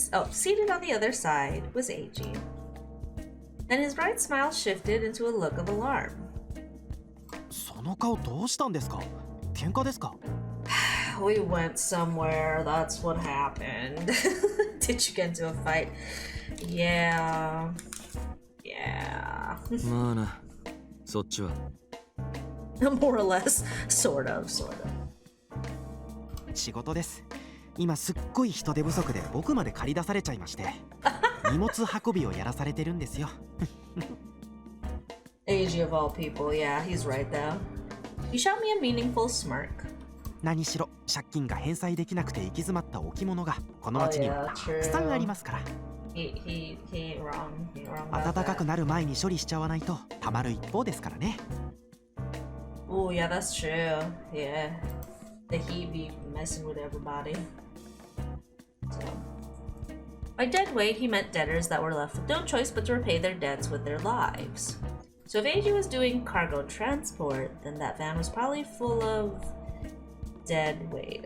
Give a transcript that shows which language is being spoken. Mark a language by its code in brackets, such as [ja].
[en] Seated on the other side was AG. Then his bright smile shifted into a look of alarm. [ja] その顔どうしたんですか？喧嘩ですか？ [en] We went somewhere. That's what happened. Did you get into a fight? Yeah. Yeah. [ja] まあな、そっちは。 [en] More or less. Sort of. [ja] 仕事です。今すっごい人手不足で僕まで借り出されちゃいまして、荷物運びをやらされてるんですよ。 [en] AG of all people, yeah, he's right though. He shot me a meaningful smirk. [ja] 何しろ借金が返済できなくて行き詰まった置物がこの町にはたくさんありますから。 [en] He wrong. [ja] 暖かくなる前に処理しちゃわないとたまる一方ですからね。 [en] Oh yeah, that's true. Yeah, the heat be messing with everybody. So, by dead weight, he meant debtors that were left with no choice but to repay their debts with their lives. So if AG was doing cargo transport, then that van was probably full of dead weight.